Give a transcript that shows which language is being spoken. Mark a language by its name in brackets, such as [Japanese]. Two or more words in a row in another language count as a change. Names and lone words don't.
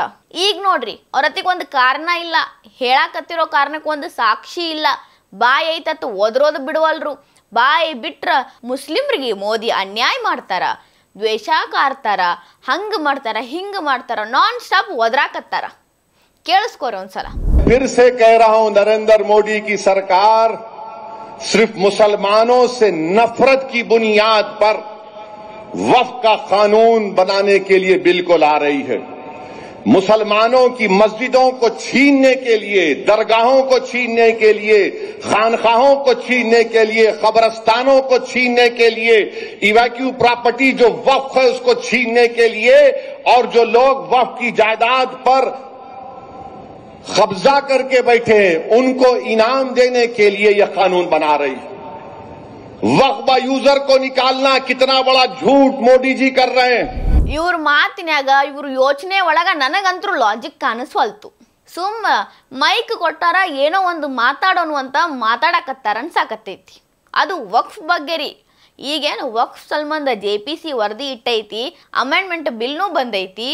[Kannada] ಈಗ ನೋಡ್ರಿ, ಅವ್ರತ್ತಿಗೆ ಒಂದು ಕಾರಣ ಇಲ್ಲ, ಹೇಳಾಕತ್ತಿರೋ ಕಾರಣಕ್ಕೆ ಒಂದು ಸಾಕ್ಷಿ ಇಲ್ಲ. ಬಾಯಿ ಐತತ್ತು ಒದ್ರೋದು ಬಿಡುವಲ್ರು. ಬಾಯಿ ಬಿಟ್ರ ಮುಸ್ಲಿಮ್ರಿಗೆ ಮೋದಿ ಅನ್ಯಾಯ ಮಾಡ್ತಾರ, ದ್ವೇಷ ಕಾರ್ತಾರ, ಹಂಗ ಮಾಡ್ತಾರ, ಹಿಂಗ ಮಾಡ್ತಾರ, [English] non stop [Kannada] ಒದರಾಕತ್ತಾರ. ಕೇಳಿಸ್ಕೋರಿ ಒಂದ್ಸಲ. [Hindi] फिर से कह रहा हूं, नरेंद्र मोदी की सरकार सिर्फ मुसलमानों से नफरत की बुनियाद पर वक्फ का कानून बनाने के लिए बिल को ला रही है. मुसलमानों की मस्जिदों को छीनने के लिए, दरगाहों को छीनने के लिए, खानखाहों को छीनने के लिए, कब्रस्तानों को छीनने के लिए, [English] evacuee property [Hindi] जो वक्फ है उसको छीनने के लिए, और जो लोग वक्फ की जायदाद पर कब्जा करके बैठे हैं उनको इनाम देने के लिए यह कानून बना रही है. वक्फ यूजर को निकालना कितना बड़ा झूठ मोदी जी कर रहे हैं. [Kannada] ಇವ್ರ ಮಾತಿನ್ಯಾಗ ಇವ್ರ ಯೋಚನೆ ಒಳಗ ನನಗಂತೂ ಲಾಜಿಕ್ ಕಾಣಿಸ್ವಲ್ತು. ಸುಮ್ಮ ಮೈಕ್ ಕೊಟ್ಟಾರ, ಏನೋ ಒಂದು ಮಾತಾಡೋನು ಅಂತ ಮಾತಾಡಕತ್ತಾರ ಅನ್ಸಾಕತ್ತೈತಿ. ಅದು ವಕ್ಫ್ ಬಗ್ಗೆ ರೀ. ಈಗೇನು ವಕ್ಫ್ ಸಂಬಂಧ JPC ವರದಿ ಇಟ್ಟೈತಿ, [English] amendment bill [Kannada] ಬಂದೈತಿ.